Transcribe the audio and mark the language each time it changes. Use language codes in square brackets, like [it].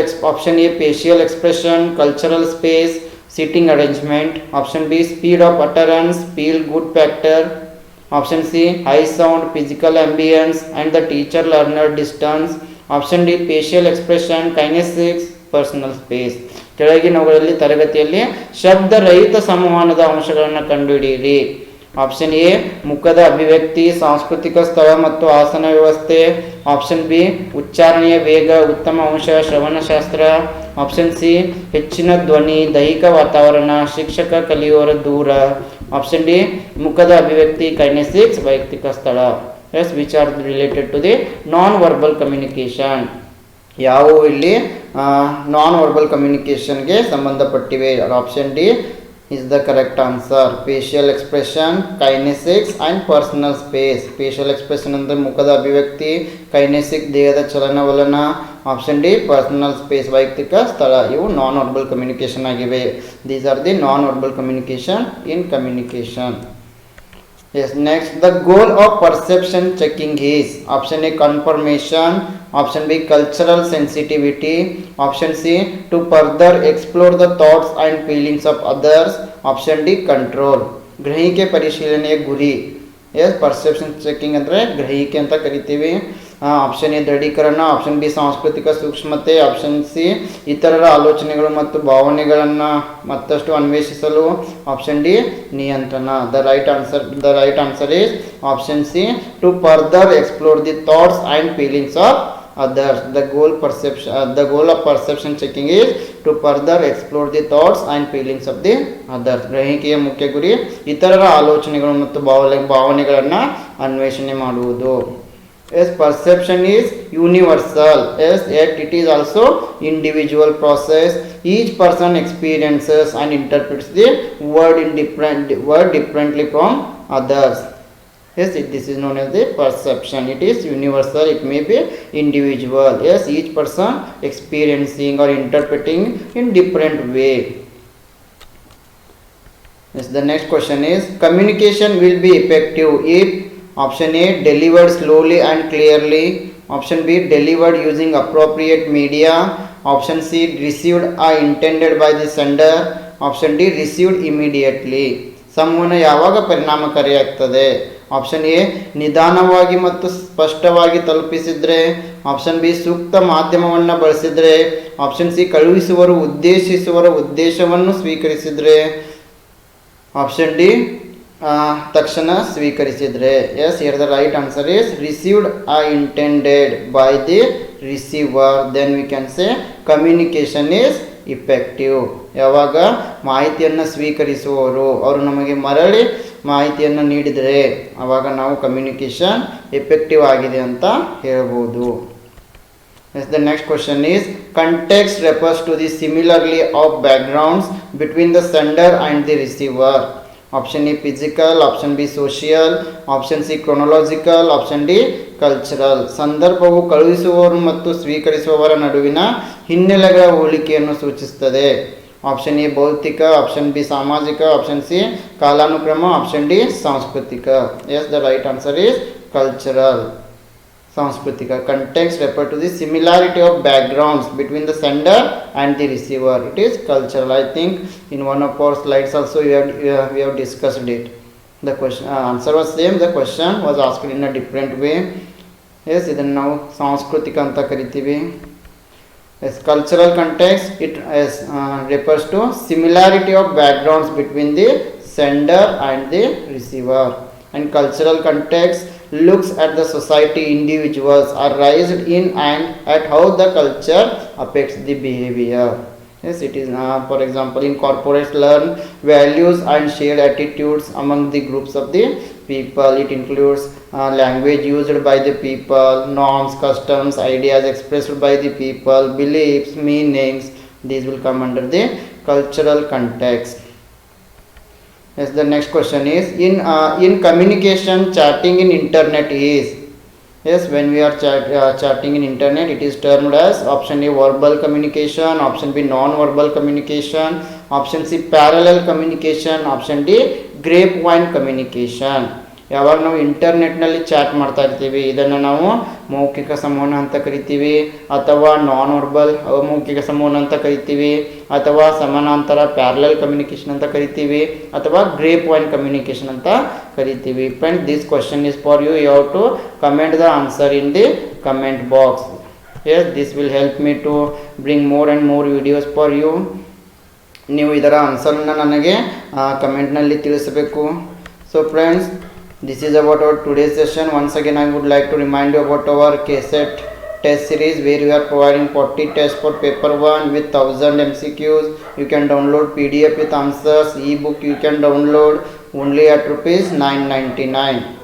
[en] Option A facial expression, cultural space, seating arrangement. Option B speed of utterance, feel good factor. Option C high sound, physical ambience and the teacher learner distance. Option D facial expression, kinesics, personal space. [kn] ಕೆಳಗಿನವುಗಳಲ್ಲಿ ತರಗತಿಯಲ್ಲಿ ಶಬ್ದರಹಿತ ಸಂವಹನದ ಅಂಶಗಳನ್ನು ಕಂಡುಹಿಡಿಯಿರಿ. Option A ಮುಖದ ಅಭಿವ್ಯಕ್ತಿ, ಸಾಂಸ್ಕೃತಿಕ ಸ್ಥಳ ಮತ್ತು ಆಸನ ವ್ಯವಸ್ಥೆ. ಆಪ್ಷನ್ ಬಿ ಉಚ್ಚಾರಣೆಯ ವೇಗ, ಉತ್ತಮ ಅಂಶ, ಶ್ರವಣಶಾಸ್ತ್ರ. ಆಪ್ಷನ್ ಸಿ ಹೆಚ್ಚಿನ ಧ್ವನಿ, ದೈಹಿಕ ವಾತಾವರಣ, ಶಿಕ್ಷಕ ಕಲಿಯುವವರ ದೂರ. ಆಪ್ಷನ್ ಡಿ ಮುಖದ ಅಭಿವ್ಯಕ್ತಿ, ಕೈನೆಸಿಕ್ಸ್, ವೈಯಕ್ತಿಕ ಸ್ಥಳ. [en] Yes, which are related to the non verbal communication. [kn] ಯಾವುವು ಇಲ್ಲಿ non verbal ಕಮ್ಯುನಿಕೇಶನ್ಗೆ ಸಂಬಂಧಪಟ್ಟಿವೆ? [en] Option D is the correct answer. Facial expression, kinesics and personal space. Facial expression [kn] ಅಂದ್ರೆ ಮುಖದ ಅಭಿವ್ಯಕ್ತಿ, kinesic ದೇಹದ ಚಲನವಲನ, ಆಪ್ಷನ್ ಡಿ ಪರ್ಸನಲ್ ಸ್ಪೇಸ್ ವೈಯಕ್ತಿಕ ಸ್ಥಳ. ಇವು ನಾನ್ ವರ್ಬಲ್ ಕಮ್ಯುನಿಕೇಶನ್ ಆಗಿವೆ. [en] These are the non verbal communication in communication. Yes, next, the goal of perception checking is option A confirmation, option B cultural sensitivity, option C to further explore the thoughts and feelings of others, option D control. [kn] ಗ್ರಹಿಕೆ ಪರಿಶೀಲನೆಯ ಗುರಿ. S, perception checking ಅಂದರೆ ಗ್ರಹಿಕೆ ಅಂತ ಕರಿತೀವಿ. Option A ದೃಢೀಕರಣ, option B ಸಾಂಸ್ಕೃತಿಕ ಸೂಕ್ಷ್ಮತೆ, ಆಪ್ಷನ್ ಸಿ ಇತರರ ಆಲೋಚನೆಗಳು ಮತ್ತು ಭಾವನೆಗಳನ್ನು ಮತ್ತಷ್ಟು ಅನ್ವೇಷಿಸಲು, ಆಪ್ಷನ್ ಡಿ ನಿಯಂತ್ರಣ. [en] The right answer is option C to further explore the thoughts and feelings of others. The goal of perception checking is to further explore the thoughts and feelings of the others. [kn] ಗ್ರಹಿಕೆಯ ಮುಖ್ಯ ಗುರಿ ಇತರರ ಆಲೋಚನೆಗಳು ಮತ್ತು ಭಾವನೆಗಳನ್ನು ಅನ್ವೇಷಣೆ ಮಾಡುವುದು. [en] Yes, perception is universal. Yes, yet it is also individual process. Each person experiences and interprets the word differently from others. Yes, this is known as the perception. It is universal, it may be individual. Yes, each person experiencing or interpreting in different way. Yes, the next question is, communication will be effective if option A delivered slowly and clearly, option B delivered using appropriate media, option C received or intended by the sender, option D received immediately. [kn] ಸಂವಹನ ಯಾವಾಗ ಪರಿಣಾಮಕಾರಿಯಾಗ್ತದೆ? Option A ನಿಧಾನವಾಗಿ ಮತ್ತು ಸ್ಪಷ್ಟವಾಗಿ ತಲುಪಿಸಿದರೆ, option B ಸೂಕ್ತ ಮಾಧ್ಯಮವನ್ನು ಬಳಸಿದರೆ, option C ಕಳುಹಿಸುವರು ಉದ್ದೇಶಿಸುವರ ಉದ್ದೇಶವನ್ನು ಸ್ವೀಕರಿಸಿದರೆ, option D ತಕ್ಷಣ ಸ್ವೀಕರಿಸಿದರೆ. [en] Yes, here the right answer is received or intended by the receiver, then we can say communication is effective. [kn] ಯಾವಾಗ ಮಾಹಿತಿಯನ್ನು ಸ್ವೀಕರಿಸುವವರು ಅವರು ನಮಗೆ ಮರಳಿ ಮಾಹಿತಿಯನ್ನು ನೀಡಿದರೆ ಆವಾಗ ನಾವು ಕಮ್ಯುನಿಕೇಷನ್ ಎಫೆಕ್ಟಿವ್ ಆಗಿದೆ ಅಂತ ಹೇಳ್ಬೋದು. [en] Yes, the next question is context refers to the similarly of backgrounds between the sender and the receiver. Option A physical, option B social, option C chronological, option D cultural. [kn] ಸಂದರ್ಭವು ಕಳುಹಿಸುವವರು ಮತ್ತು ಸ್ವೀಕರಿಸುವವರ ನಡುವಿನ ಹಿನ್ನೆಲೆಗಳ ಹೋಲಿಕೆಯನ್ನು ಸೂಚಿಸುತ್ತದೆ. ಆಪ್ಷನ್ ಎ ಭೌತಿಕ, option B ಸಾಮಾಜಿಕ, option C ಕಾಲಾನುಕ್ರಮ, option D ಸಾಂಸ್ಕೃತಿಕ. [en] Yes, the right answer is cultural. Sanskriti. Context refer to the similarity of backgrounds between the sender and the receiver. It is cultural. I think in one of our slides also we have discussed it. The question answer was same. The question was asked in a different way. [kn] Yes, ಇದನ್ನು ನಾವು ಸಾಂಸ್ಕೃತಿಕ ಅಂತ ಕರಿತೀವಿ. [en] Yes, cultural context, it refers to similarity of backgrounds between the sender and the receiver. And cultural context looks at the society individuals are raised in and at how the culture affects the behavior. Yes, it is for example in corporates learn values and shared attitudes among the groups of the people. It includes language used by the people, norms, customs, ideas expressed by the people, beliefs, meanings. These will come under the cultural context. Yes, the next question is in communication chatting in internet is. Yes, when we are chatting in internet, it is termed as option A verbal communication, option B non-verbal communication, option C parallel communication, option D grapevine communication. [kn] ಯಾವಾಗ ನಾವು ಇಂಟರ್ನೆಟ್ನಲ್ಲಿ chat ಮಾಡ್ತಾ ಇರ್ತೀವಿ ಇದನ್ನು ನಾವು ಮೌಖಿಕ ಸಂವಹನ ಅಂತ ಕರಿತೀವಿ, ಅಥವಾ ನಾನ್ ವರ್ಬಲ್ ಅಮೌಖಿಕ ಸಂವಹನ ಅಂತ ಕರಿತೀವಿ, ಅಥವಾ ಸಮಾನಾಂತರ ಪ್ಯಾರಲಲ್ ಕಮ್ಯುನಿಕೇಷನ್ ಅಂತ ಕರಿತೀವಿ, ಅಥವಾ ಗ್ರೇಪ್ ವೈನ್ ಕಮ್ಯುನಿಕೇಷನ್ ಅಂತ ಕರಿತೀವಿ. [en] Friend, this question is for you. You have to comment the answer in the comment box. Yes, this will help me to bring more and more videos for you. [kn] ನೀವು ಇದರ ಆನ್ಸರ್ನ ನನಗೆ ಕಮೆಂಟ್ನಲ್ಲಿ ತಿಳಿಸಬೇಕು. [en] So friends, this is about our today's session. Once again, I would like to remind you about our KSET test series where we are providing 40 tests for paper 1 with 1000 MCQs. You can download PDF with answers. Ebook you can download only at ₹999.